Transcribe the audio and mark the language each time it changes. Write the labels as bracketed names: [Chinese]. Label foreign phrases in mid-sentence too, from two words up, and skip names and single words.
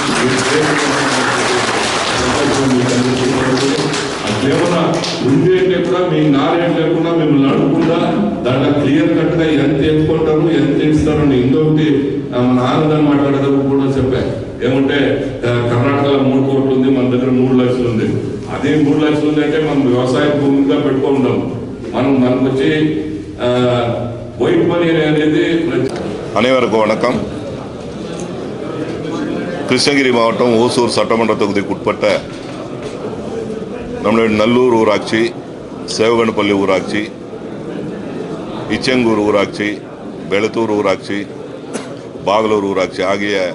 [Telugu] అట్లేమన్నా ఉంటే కూడా మీ నాలెడ్జ్ లేకుండా మిమ్మల్ని అడగకుండా దాంట్లో [English] clear cut [Telugu] గా ఎంత ఎత్తుకుంటారు ఎంత ఇస్తారు అని ఇంకొకటి మన ఆనందాన్ని మాట్లాడేటప్పుడు కూడా చెప్పా. ఏమంటే కర్ణాటకలో 3 కోట్లు ఉంది, మన దగ్గర 3 లక్షలు ఉంది. అదే 3 లక్షలు ఉంది అంటే మనం వ్యవసాయ భూమిగా పెట్టుకుంటాం. మనకు వచ్చి [English] white money [Telugu] అనేది. [Tamil] அனைவருக்கும் வணக்கம். கிருஷ்ணகிரி மாவட்டம் ஓசூர் சட்டமன்ற தொகுதிக்கு உட்பட்ட நம்மளுடைய நல்லூர் ஊராட்சி, சேவகனப்பள்ளி ஊராட்சி, இச்செங்கூர் ஊராட்சி, பெளத்தூர் ஊராட்சி, பாகலூர் ஊராட்சி ஆகிய